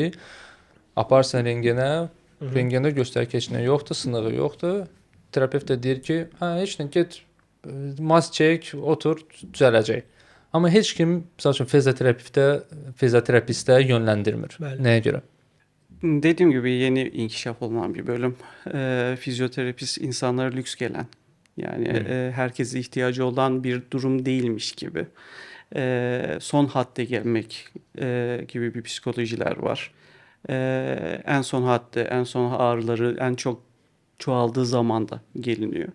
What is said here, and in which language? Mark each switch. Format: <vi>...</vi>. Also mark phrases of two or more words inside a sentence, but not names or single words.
<az>Aparsan rengenə, rengəndə göstərki nə yoxdur, sınığı yoxdur. Terapevt də deyir ki, heç nə, get, mas çək, otur, düzələcək. Amma heç kim, məsəl üçün, fizioterapistə yönləndirmir. Bəli. Nəyə görə?</az> <tr>Dediğim gibi yeni inkişaf olunan bir bölüm. Fizyoterapist insanlara lüks gelen. Yani herkese ihtiyacı olan bir durum değilmiş gibi. Son hadde gelmek gibi bir psikolojiler var. En son hadde, en son ağrıları en çok çoğaldığı zaman da geliniyor.</tr>